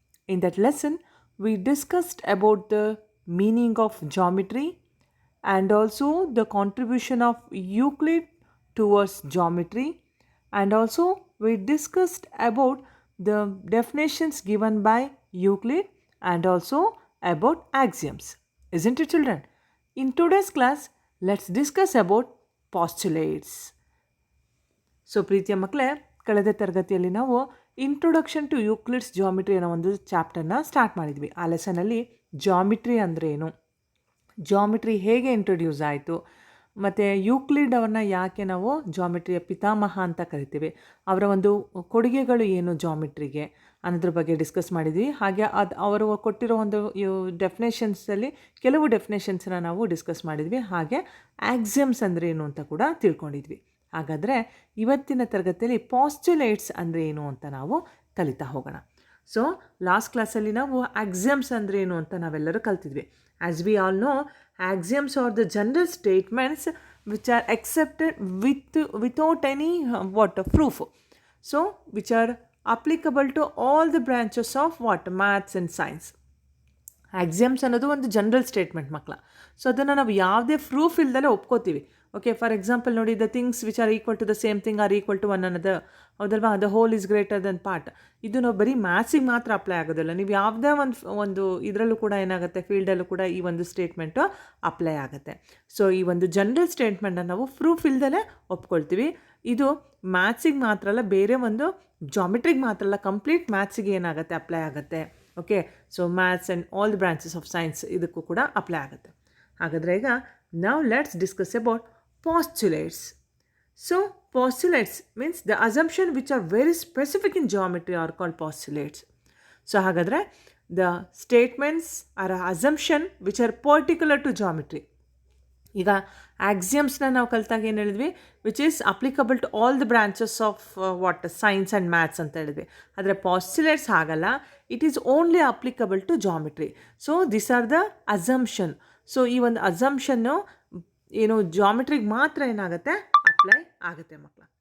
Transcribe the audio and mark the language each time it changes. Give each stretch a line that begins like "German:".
English: In that lesson, we discussed about the meaning of geometry and also the contribution of Euclid towards geometry, and also we discussed about the definitions given by Euclid and also about axioms. Isn't it, children? In today's class, let's discuss about postulates.
Kannada: So ಪ್ರೀತಿಯ ಮಕ್ಕಳೇ, ಕಳೆದ ತರಗತಿಯಲ್ಲಿ ನಾವು introduction to Euclid's geometry ಅನ್ನೋ ಒಂದು ಚಾಪ್ಟರ್ನ start ಮಾಡಿದ್ವಿ. ಆ ಲೆಸನಲ್ಲಿ geometry ಅಂದರೆ ಏನು, ಜಾಮಿಟ್ರಿ ಹೇಗೆ ಇಂಟ್ರೊಡ್ಯೂಸ್ ಆಯಿತು, ಮತ್ತು ಯೂಕ್ಲಿಡ್ ಅವ್ರನ್ನ ಯಾಕೆ ನಾವು ಜಾಮಿಟ್ರಿಯ ಪಿತಾಮಹ ಅಂತ ಕರಿತೀವಿ, ಅವರ ಒಂದು ಕೊಡುಗೆಗಳು ಏನು ಜಾಮಿಟ್ರಿಗೆ ಅನ್ನೋದ್ರ ಬಗ್ಗೆ ಡಿಸ್ಕಸ್ ಮಾಡಿದ್ವಿ. ಹಾಗೆ ಅವರು ಕೊಟ್ಟಿರೋ ಒಂದು ಡೆಫಿನೇಷನ್ಸಲ್ಲಿ ಕೆಲವು ಡೆಫಿನೇಷನ್ಸನ್ನ ನಾವು ಡಿಸ್ಕಸ್ ಮಾಡಿದ್ವಿ. ಹಾಗೆ ಆಕ್ಸಿಯಮ್ಸ್ ಅಂದರೆ ಏನು ಅಂತ ಕೂಡ ತಿಳ್ಕೊಂಡಿದ್ವಿ. ಹಾಗಾದರೆ ಇವತ್ತಿನ ತರಗತಿಯಲ್ಲಿ ಪಾಸ್ಚುಲೇಟ್ಸ್ ಅಂದರೆ ಏನು ಅಂತ ನಾವು ಕಲಿತಾ ಹೋಗೋಣ. ಸೊ ಲಾಸ್ಟ್ ಕ್ಲಾಸಲ್ಲಿ ನಾವು ಆಕ್ಸಿಯಮ್ಸ್ ಅಂದರೆ ಏನು ಅಂತ ನಾವೆಲ್ಲರೂ ಕಲ್ತಿದ್ವಿ.
English: As we all know, axioms are the general statements which are accepted without any proof. So which are applicable to all the branches of maths and science.
Kannada: Axioms ಅನ್ನೋದು ಒಂದು general statement ಮಕ್ಕಳ. So ಅದನ್ನು ನಾವು ಯಾವುದೇ proof ಇಲ್ದಲೇ ಒಪ್ಕೋತೀವಿ.
English: okay, for example ನೋಡಿ, the things which are equal to the same thing are equal to one
Kannada: ಅನ್ನೋದು ಹೌದಲ್ವಾ,
English: The whole is greater than part.
Kannada: ಇದು ನಾವು ಬರೀ ಮ್ಯಾಥ್ಸಿಗೆ ಮಾತ್ರ ಅಪ್ಲೈ ಆಗೋದಿಲ್ಲ. ನೀವು ಯಾವುದೇ ಒಂದು ಇದರಲ್ಲೂ ಕೂಡ ಏನಾಗುತ್ತೆ, ಫೀಲ್ಡಲ್ಲೂ ಕೂಡ ಈ ಒಂದು ಸ್ಟೇಟ್ಮೆಂಟು ಅಪ್ಲೈ ಆಗುತ್ತೆ. ಸೊ ಈ ಒಂದು ಜನರಲ್ ಸ್ಟೇಟ್ಮೆಂಟನ್ನು ನಾವು ಪ್ರೂಫ್ ಇಲ್ದಲೇ ಒಪ್ಕೊಳ್ತೀವಿ. ಇದು ಮ್ಯಾಥ್ಸಿಗೆ ಮಾತ್ರ ಅಲ್ಲ, ಬೇರೆ ಒಂದು ಜಾಮಿಟ್ರಿಗೆ ಮಾತ್ರ ಅಲ್ಲ, ಕಂಪ್ಲೀಟ್ ಮ್ಯಾಥ್ಸಿಗೆ ಏನಾಗುತ್ತೆ, ಅಪ್ಲೈ ಆಗುತ್ತೆ.
English: okay, so maths and all the branches of science
Kannada: ಇದಕ್ಕೂ ಕೂಡ ಅಪ್ಲೈ ಆಗುತ್ತೆ. ಹಾಗಾದರೆ ಈಗ ನಾವು
English: Let's discuss about postulates. So postulates means the assumption which are very specific in geometry are called postulates. So hagadre the statements are assumption which are particular to geometry.
Kannada: ಈಗ ಆಕ್ಸಿಯಮ್ಸ್ನ ನಾವು ಕಲಿತಾಗ ಏನು ಹೇಳಿದ್ವಿ,
English: which is applicable to all the branches of science and maths
Kannada: ಅಂತ ಹೇಳಿದ್ವಿ. ಆದರೆ ಪಾಸ್ಚುಲೇಟ್ಸ್ ಆಗಲ್ಲ,
English: It is only applicable to geometry. So this are the assumption.
Kannada: So ಈ ಒಂದು ಅಸಂಪ್ಷನ್ನು ಏನು ಜಾಮಿಟ್ರಿಗೆ ಮಾತ್ರ ಏನಾಗುತ್ತೆ, ಅಪ್ಲೈ ಆಗುತ್ತೆ ಮಕ್ಕಳ.